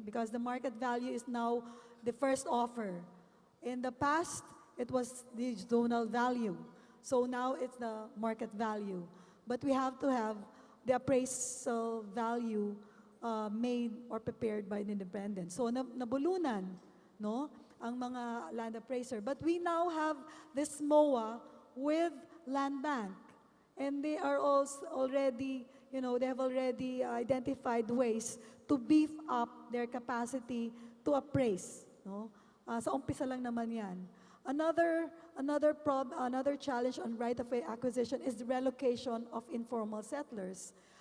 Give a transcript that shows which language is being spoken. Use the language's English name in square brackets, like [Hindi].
[English] Because the market value is now the first offer. In the past, it was the zonal value. So now it's the market value. But we have to have the appraisal value made or prepared by an independent. [Filipino] So nabulunan, no, ang mga land appraiser. [English] But we now have this MOA with Land Bank. And they are also already, they have already identified ways to beef up their capacity to appraise. No? [Filipino] Sa umpisa lang naman yan. [English] Another challenge on right-of-way acquisition is the relocation of informal settlers.